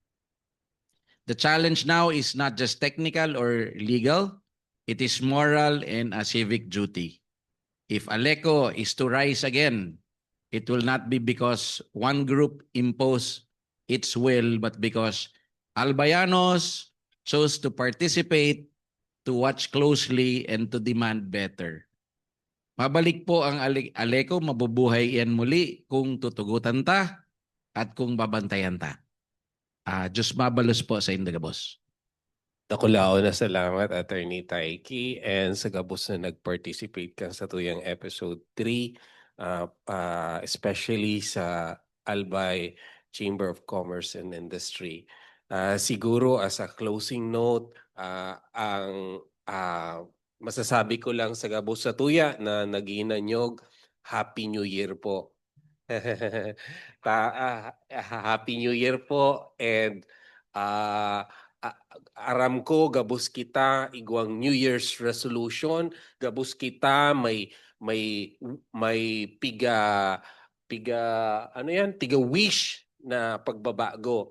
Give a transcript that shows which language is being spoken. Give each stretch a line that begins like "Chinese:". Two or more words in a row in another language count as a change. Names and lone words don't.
English: The challenge now is not just technical or legal, it is moral and a civic duty. If Aleco is to rise again, it will not be because one group imposed its will, but because Albayanos chose to participate, to watch closely, and to demand better.
Bikol: Mabalik po ang Aleco, mabubuhay yan muli kung tutugutan ta at kung babantayan ta. Diyos mabalos po sa Indagabos. Nakulao na salamat,
English: Attorney Taiki,
Bikol: and sa gabos na nag-participate ka sa tuyang episode 3, especially sa Albay Chamber of Commerce and Industry.
English: Siguro as a closing note,
Bikol: ang masasabi ko lang sa gabos sa tuya na nag-iinanyog,
English: Happy New Year
Bikol: po.
English: Happy New Year
Bikol: po, and aram ko gabos kita igwang
English: New Year's resolution,
Bikol: gabos kita may piga ano yan, tiga wish na pagbabago.